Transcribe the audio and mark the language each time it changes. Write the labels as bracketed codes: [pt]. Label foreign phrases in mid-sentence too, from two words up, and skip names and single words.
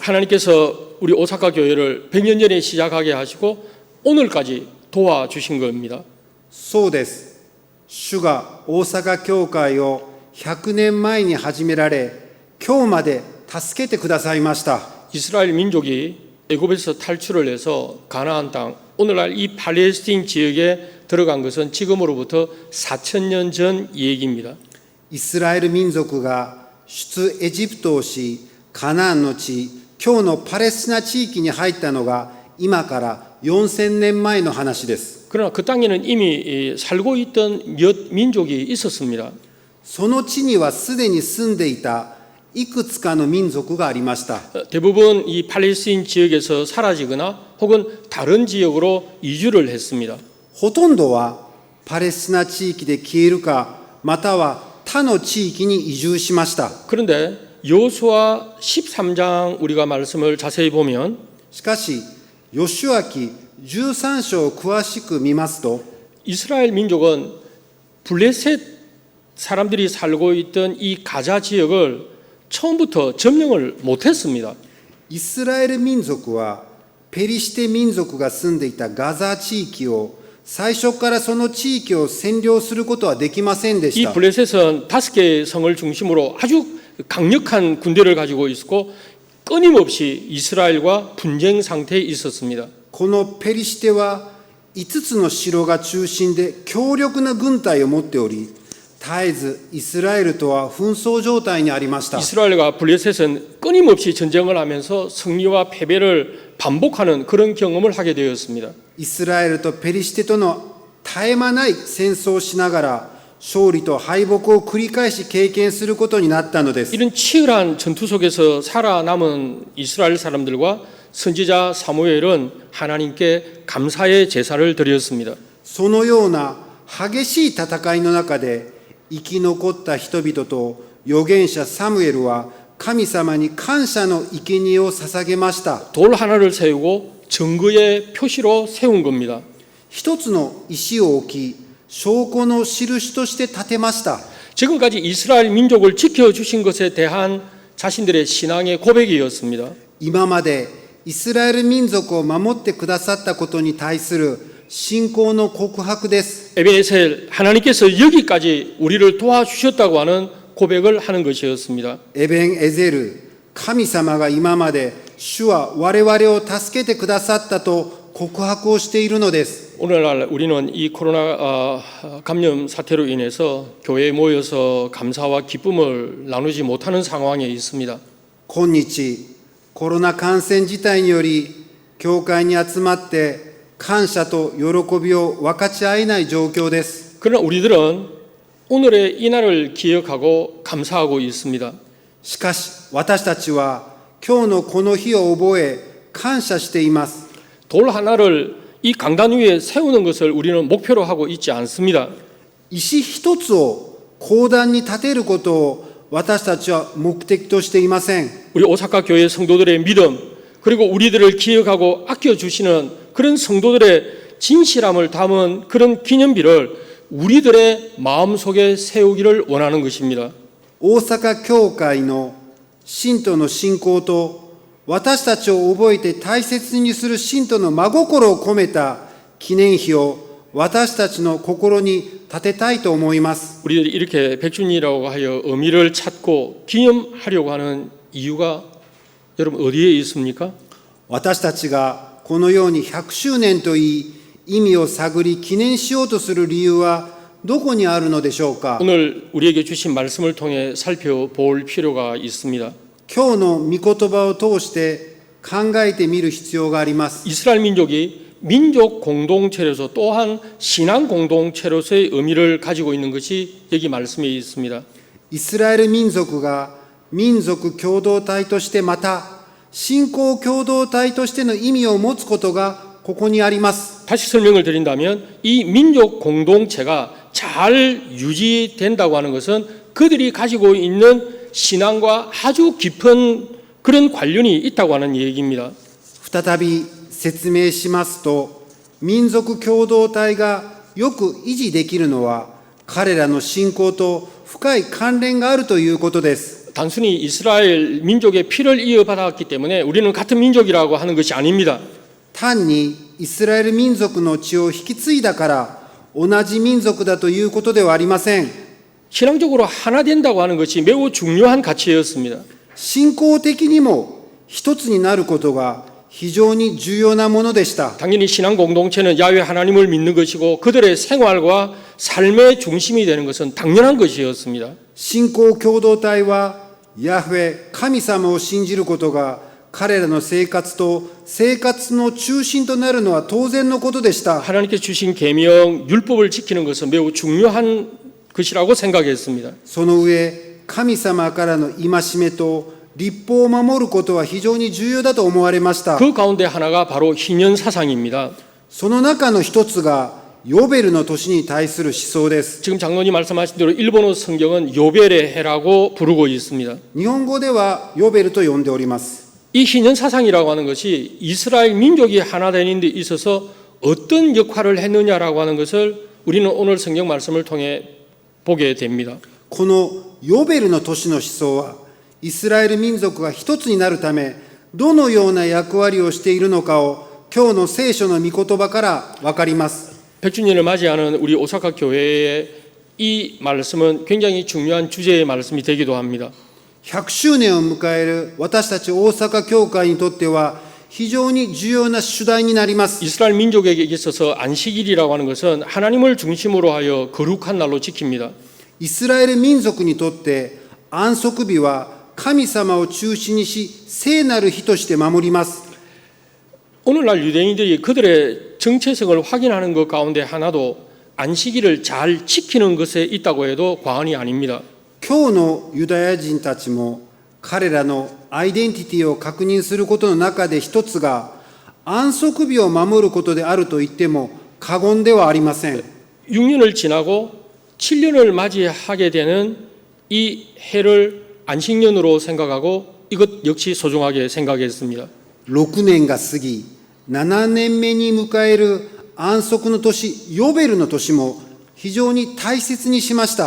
[ko] 하나님께서 우리 오사카 교회를 100년 전에 시작하게 하시고 오늘까지 도와주신 겁니다. [ja] そうです。主が大阪教会を100年前に始められ、今日まで助けてくださいました。 [ko] 이스라엘 민족이 애굽에서 탈출을 해서 가나안 땅, 오늘날 이 팔레스틴 지역에 들어간 것은 지금으로부터 4,000년 전 얘기입니다. [ja] イスラエル民族が出エジプトをし、カナンの地、今日のパレスチナ地域に入ったのが今から4000年前の話です。 [ko] 그러나 그 땅에는 이미 살고 있던 몇 민족이 있었습니다. [ja] その地にはすでに住んでいたいくつかの民族がありました。 [ko] 대부분 이 팔레스틴 지역에서 사라지거나 혹은 다른 지역으로 이주를 했습니다. [ja] ほとんどはパレスチナ地域で消えるか、または他の地域に移住しました。 [ko] 그런데 여호수아 13장 우리가 말씀을 자세히 보면 [ja] しかし、ヨシュア記13章を詳しく見ますと、 [ko] 이스라엘 민족은 블레셋 사람들이 살고 있던 이 가자 지역을 처음부터 점령을 못했습니다. [ja] イスラエル民族はペリシテ民族が住んでいたガザ地域を最初からその地域を占領することはできませんでし 이 た。 [ko] 블레셋은 5개의 성을 중심으로 아주 강력한 군대를 가지고 있었고 끊임없이 이스라엘과 분쟁 상태에 있었습니다. [ja] このペリシテは5つの城が中心で強力な軍隊を持っており、絶えずイスラエルとは紛争状態にありました。 [ko] 이스라엘과 블레셋은 끊임없이 전쟁을 하면서 승리와 패배를 반복하는 그런 경험을 하게 되었습니다. [ja] イスラエルとペリシテとの絶え間ない戦争をしながら勝利と敗北を繰り返し経験することになったのです。 [ko] 이런 치열한 전투 속에서 살아남은 이스라엘 사람들과 선지자 사무엘은 하나님께 감사의 제사를 드렸습니다. [ja] そのような激しい戦いの中で生き残った人々と預言者サムエルは神様に感謝の生贄を捧げました。 [ko] 돌 하나를 세우고 증거의 표시로 세운 겁니다. [ja] 一つの石を置き、証拠の印として立てました。 [ko] 지금까지 이스라엘 민족을 지켜주신 것에 대한 자신들의 신앙의 고백이었습니다. [ja] 今までイスラエル民族を守ってくださったことに対する信仰の告白です。 [ko] 에베네셀 하나님께서 여기까지 우리를 도와주셨다고 하는 고백을 하는 것이었습니다. [ja] エベンエゼル、神様が今まで主は我々を助けてくださったと告白をしているのです。 [ko] 오늘날 우리는 이 코로나 감염 사태로 인해서 교회에 모여서 감사와 기쁨을 나누지 못하는 상황에 있습니다. [ja] 今日、コロナ感染自体により、教会に集まって感謝と喜びを分かち合えない状況です。 [ko] 그러나 우리들은 오늘의 이 날을 기억하고 감사하고 있습니다. [ja] しかし、私たちは今日のこの日を覚え、感謝しています。 [ko] 돌 하나를 이 강단 위에 세우는 것을 우리는 목표로 하고 있지 않습니다. [ja] 石一つを講談に立てることを私たちは目的としていません。 [ko] 우리 오사카 교회 성도들의 믿음 그리고 우리들을 기억하고 아껴주시는 그런 성도들의 진실함을 담은 그런 기념비를 우리들의 마음속에 세우기를 원하는 것입니다. [ja] 大阪教会の信徒の信仰と私たちを覚えて大切にする信徒の真心を込めた記念碑を私たちの心に立てたいと思います。 [ko] 우리들이 이렇게 백주년이라고 하여 의미를 찾고 기념하려고 하는 이유가 여러분 어디에 있습니까? [ja] 私たちがこのように100周年といい意味を探り記念しようとする理由はどこにあるのでしょうか。 [ko] 오늘 우리에게 주신 말씀을 통해 살펴볼 필요가 있습니다. [ja] 今日の御言葉を通して考えてみる必要があります。 [ko] 이스라엘 민족이 민족 공동체로서 또한 신앙 공동체로서의 의미를 가지고 있는 것이 여기 말씀에 있습니다. [ja] イスラエル民族が民族共同体としてまた信仰共同体としての意味を持つことがここにあります。 [ko] 다시 설명을 드린다면 이 민족 공동체가 잘 유지된다고 하는 것은 그들이 가지고 있는 신앙과 아주 깊은 그런 관련이 있다고 하는 얘기입니다. [ja] 再び説明しますと、民族共同体がよく維持できるのは彼らの信仰と深い関連があるということです。 [ko] 단순히 이스라엘 민족의 피를 이어받았기 때문에 우리는 같은 민족이라고 하는 것이 아닙니다. [ja] 単にイスラエル民族の血を引き継いだから同じ民族だということではありません。 [ko] 신앙적으로 하나 된다고 하는 것이 매우 중요한 가치였습니다. [ja] 信仰的にも一つになることが非常に重要なものでした。 [ko] 당연히 신앙 공동체는 야훼 하나님을 믿는 것이고 그들의 생활과 삶의 중심이 되는 것은 당연한 것이었습니다. [ja] 信仰共同体はヤフェ神様を信じることが彼らの生活と生活の中心となるのは当然のことでした。 [ko] 하나님께서 주신 계명, 율법을 지키는 것은 매우 중요한 것이라고 생각했습니다. [ja] その上、神様からの戒めと律法を守ることは非常に重要だと思われました。 [ko] 그 가운데 하나가 바로 희년 사상입니다. [ja] その中の一つがヨベルの年に対する思想です。 [ko] 지금 장로님 말씀하신 대로 일본어 성경은 요벨의 해라고 부르고 있습니다. [ja] 日本語ではヨベルと呼んでおります。 [ko] 이 희년 사상이라고 하는 것이 이스라엘 민족이 하나 되는 데 있어서 어떤 역할을 했느냐라고 하는 것을 우리는 오늘 성경 말씀을 통해 보게 됩니다. [ja] このヨベルの年の思想はイスラエル民族が一つになるためどのような役割をしているのかを今日の聖書の御言葉から分かります。 [ko] 백주년을 맞이하는 우리 오사카 교회의 이 말씀은 굉장히 중요한 주제의 말씀이 되기도 합니다. [ja] 100 周年を迎える私たち大阪教会にとっては非常に重要な主題になります。 [ko] 이스라엘 민족에게 있어서 안식일이라고 하는 것은 하나님을 중심으로 하여 거룩한 날로 지킵니다. [ja] イスラエル民族にとって安息日は神様を中心にし聖なる日として守ります。 [ko] 오늘날 유대인들이 그들의 정체성을 확인하는 것 가운데 하나도 안식일을 잘 지키는 것에 있다고 해도 과언이 아닙니다. [ja] 今日のユダヤ人たちも彼らのアイデンティティを確認することの中で一つが安息日を守ることであると言っても過言ではありません。 [ko] 6년을 지나고 7년을 맞이하게 되는 이 해를 안식년으로 생각하고 이것 역시 소중하게 생각했습니다. [ja] 6 年が過ぎ、7年目に迎える安息の年、ヨベルの年も非常に大切にしました。